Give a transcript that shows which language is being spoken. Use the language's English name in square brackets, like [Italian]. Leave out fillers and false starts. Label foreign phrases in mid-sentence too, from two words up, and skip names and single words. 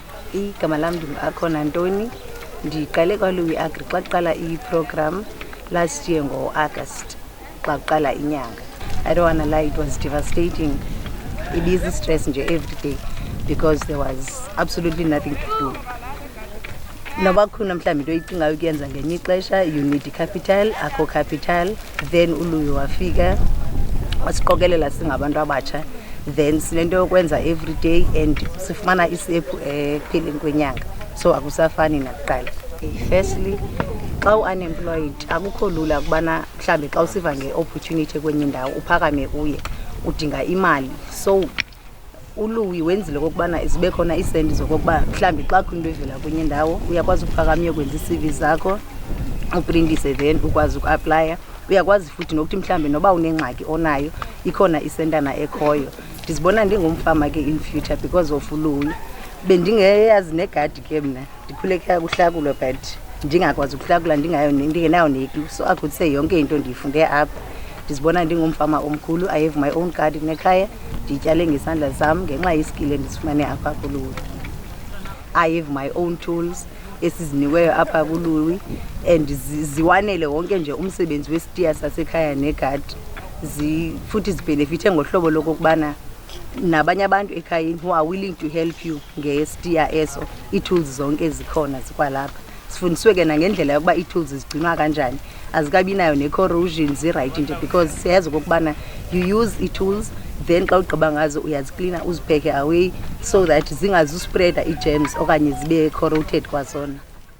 [Xhosa] igama lam ndingakhona ntoni. Ndiqale kwaLouis Agri xa kuqala i-program [English] last year [Xhosa] ngo-August xa kuqala inyanga. [English] I don't want to lie, it was devastating. Stress nje every day because there was absolutely nothing to do. [Xhosa] Noba khona mhlawumbi into oyicingayo ukuyenza ngenye ixesha, [English] you need capital, [Xhosa] akho capital. Then uLouis wafika wasiqokelela singabantu abatsha, then sinento yokwenza [English] every day and [Xhosa] sifumana isephu ekupheleni kwenyanga, so akusafani nakuqala. Firstly, xa u-unemployed akukho lula ukubana mhlawumbi xa usiva nge-opportunity kwenye indawo uphakame uye, udinga imali. So uLouis wenzile okokubana zibe khona iisendi zokokuba mhlawumbi xa kho into evela kwenye indawo uyakwazi ukuphakama uyokwenza ii-CV zakho, uprintise, then ukwazi ukuaplaya. Uyakwazi futhi nokuthi mhlawumbi noba unengxaki onayo ikhona isentana ekhoyo. Ndizibona ndingumfama ke [English] in future because of [Xhosa] uLouis. Bendingeyazi negadi ke mna, ndikhule ekhaya kuhlakulwa but ndingakwazi ukuhlakula ndingenayo neklu. [English] So I could say [Xhosa] yonke into ndiyifunde apha. Ndizibona ndingumfama omkhulu. [English] I have my own garden [Xhosa] ekhaya, ndityale ngesandla sam ngenxa yeskill endisifumane apha kuLouis. [English] I have my own tools [Xhosa] esiziniweyo apha kuLouis and ziwanele wonke nje umsebenzi wesitiya sasekhaya negadi. Futhi zibenefithe ngohlobo lokokubana nabanye abantu ekhayeni [English] who are willing to help you [Xhosa] ngesitiya eso, ii-tools zonke zikhona zikwalapha. Sifundiswe ke nangendlela yokuba ii-tools zigcinwa kanjani, azikabi nayo ne-corrosion, zirayithi nje because siyazi okokubana [English] you use [Xhosa] ii-tools then xa ugqiba ngazo uyaziklina uzipheke away [English] so that [Xhosa] zingazuspreda ii-germs okanye zibe corroded kwazona.